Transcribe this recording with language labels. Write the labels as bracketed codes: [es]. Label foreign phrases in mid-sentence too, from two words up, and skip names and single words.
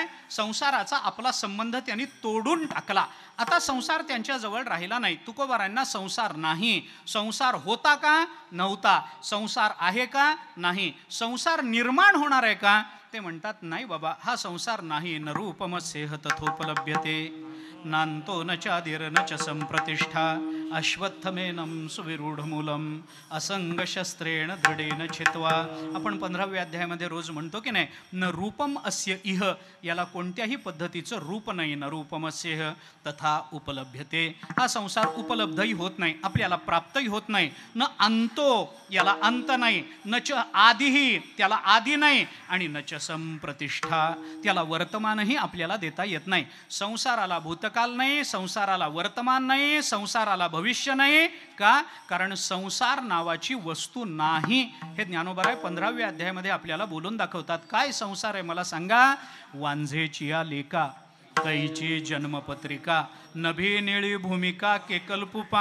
[mr] संसाराचा आपला संबंध त्यांनी तोडून टाकला. आता संसार त्यांच्याजवळ राहिला नाही. तुकोबारांना संसार नाही. संसार होता का? नव्हता. संसार आहे का? नाही. संसार निर्माण होणार आहे का? ते म्हणतात नाही बाबा, हा संसार नाही. [sa] न रूपमस्येह तथोपलभ्यते नान्तो न चादिर न च संप्रतिष्ठा अश्वत्थमेनं सुविरूढमूलम असंगशस्त्रेण दृढेन छित्वा. [mr] आपण 15व्या अध्यायामध्ये रोज म्हणतो की नाही, [sa] न रूपम अस्य इह, [mr] याला कोणत्याही पद्धतीचं रूप नाही. [sa] न रूपमस्येह तथा उपलभ्यते, [mr] हा संसार उपलब्धही होत नाही, आपल्याला प्राप्तही होत नाही. [sa] न अंतो, [mr] याला अंत नाही. [sa] न च आदिही, [mr] त्याला आदी नाही. [sa] आणि न च संप्रतिष्ठा, [mr] त्याला वर्तमानही आपल्याला देता येत नाही. संसाराला भूतकाल नाही, संसाराला वर्तमान नाही, संसाराला भविष्य नाही. का? कारण संसार नावाची वस्तू नाही. हे ज्ञानोबा 15व्या अध्यायामध्ये आपल्याला बोलून दाखवतात. काय संसार आहे मला सांगा? वांझेची या लेका, कैची जन्मपत्रिका, नभी निळी भूमिका, केकलपुपा.